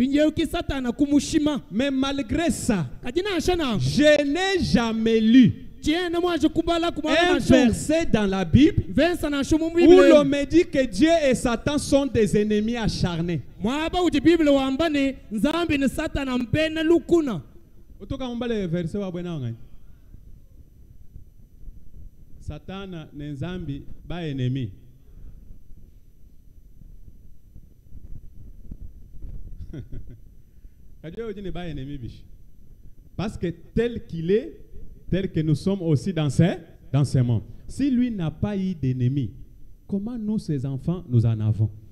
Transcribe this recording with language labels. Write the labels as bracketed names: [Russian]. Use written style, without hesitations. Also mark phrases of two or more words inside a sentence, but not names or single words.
[French] Mais malgré ça, je n'ai jamais lu un verset dans la Bible où l'on me dit que Dieu et Satan sont des ennemis acharnés. [Luba-Lulua] Satan ne nzambi ba ennemi. [French] Parce que tel qu'il est, tel que nous sommes aussi dans ces mondes. Si lui n'a pas eu d'ennemis, comment nous, ses enfants, nous en avons?